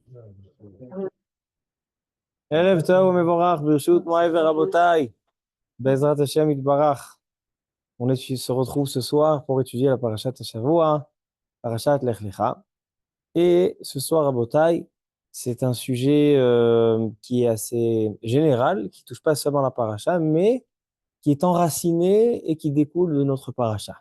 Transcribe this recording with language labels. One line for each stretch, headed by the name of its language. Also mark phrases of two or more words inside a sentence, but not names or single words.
Hebrew: ערב טוב ומבורך, ברשות מוריי ורבותיי, בעזרת Hashem יתברך.
French: Se retrouve ce soir pour étudier la
Hebrew: פרשת שבוע, פרשת לך לך.
French: Et ce soir, Rabotai, c'est un sujet qui est assez général, qui touche pas seulement la parasha, mais qui est enraciné et qui découle de notre parasha.